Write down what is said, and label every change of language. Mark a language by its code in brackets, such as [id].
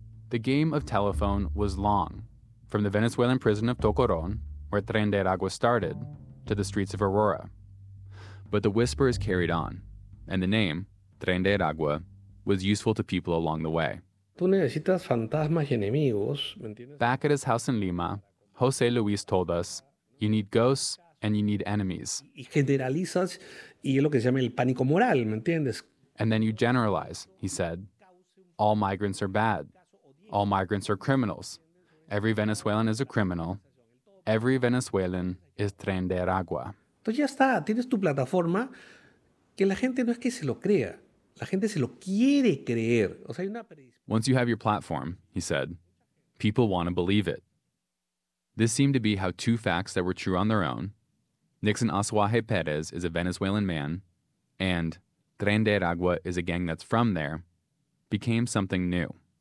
[en] The game of telephone was long, from the Venezuelan prison of Tocoron, where Tren de Aragua started, to the streets of Aurora. But the whispers carried on, and the name, Tren de Aragua, was useful to people along the way. [es] Tú necesitas fantasmas y enemigos, ¿me entiendes? [en] Back at his house in Lima, José Luis told us, you need ghosts and you need enemies. [es] Y generalizas, y es lo que se llama el pánico moral, ¿me entiendes? [en] And then you generalize, he said. All migrants are bad. All migrants are criminals. Every Venezuelan is a criminal. Every Venezuelan is Tren de Aragua. [es] Entonces ya está, tienes tu plataforma que la gente no es que se lo crea. La gente se lo quiere creer. O sea, hay una... [en] Once you have your platform, he said, people want to believe it. This seemed to be how two facts that were true on their own, Nixon Asuaje Perez is a Venezuelan man, and Tren de Aragua is a gang that's from there, became something new.